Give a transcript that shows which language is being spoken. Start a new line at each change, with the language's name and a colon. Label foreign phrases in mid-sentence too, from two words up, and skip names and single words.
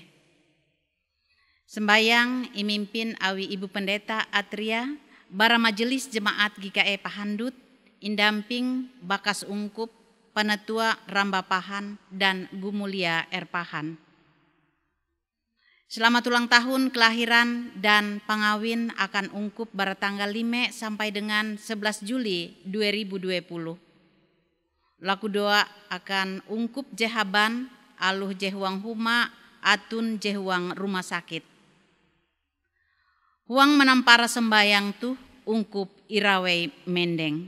Ngaju: Sembayang imimpin awi Ibu Pendeta Atria, bara Majelis Jemaat GKE Pahandut, indamping Bakas Ungkup, Penetua Ramba Pahan, dan Gumulia Erpahan.
Indonesian: Selamat ulang tahun kelahiran dan
Ngaju: pangawin akan Ungkup bara
Indonesian: tanggal 5 sampai dengan 11 Juli 2020.
Ngaju: Laku doa akan Ungkup Jehaban, aluh jehuang huma, atun jehuang rumah sakit. Huang menampara sembayang tuh Ungkup Irawei Mendeng.